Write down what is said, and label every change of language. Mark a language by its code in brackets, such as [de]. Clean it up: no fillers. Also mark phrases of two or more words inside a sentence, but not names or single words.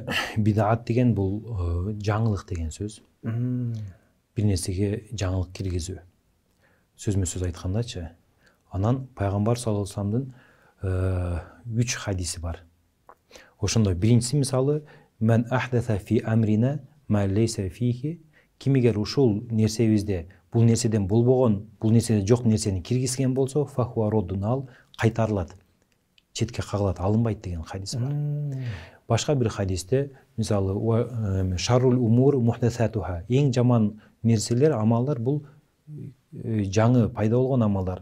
[ky] Бидаат деген бул жаңылык деген сөз. Бир нерсеге жаңылык киргизүү. Сөзмө сөз айткандачы. Анан пайгамбар [ar] صلى الله عليه وسلم [ky] 3 хадиси бар. Ошондо биринчиси мисалы [ar] من أحدث في أمرنا ما ليس فيه, [ky] кимигер ушул нерсебизде бул нерседен болбогон, бул нерседе жок нерсени киргизген болсо [ar] فهو رد, [ky] ал кайтарылат, четке кагылат, алынбайт деген хадис бар. Башка бир хадисте мисалы [ar] شر الأمور محدثاتها, [ky] эң жаман нерселер, амалдар бул жаңы пайда болгон амалдар.